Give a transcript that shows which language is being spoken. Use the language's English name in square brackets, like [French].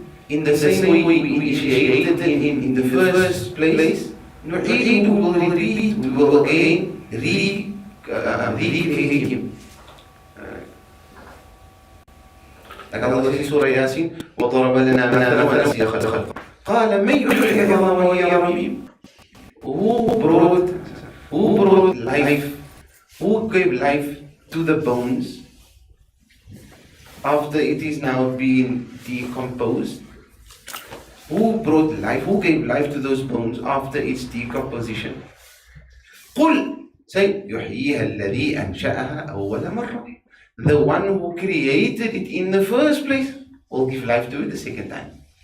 [English] In the same way we initiated him in the first place, نُعِيدُ, we will repeat, we will again recreate him. Like Allah says in Surah Yasin, [Arabic] وَضَرَبَ لَنَا مَثَلًا وَنَسِيَ خَلْقَهُ قَالَ مَنْ يُحْيِي الْعِظَامَ وَهِيَ رَمِيمٌ. [English] Who brought life, who gave life to the bones after it is now being decomposed? Who brought life, who gave life to those bones after its decomposition? [Arabic] قُلْ, say, يُحْيِيهَا الَّذِي أَنْشَأَهَا أَوَّلَ مَرَّةٍ. [English] The one who created it in the first place will give life to it the second time.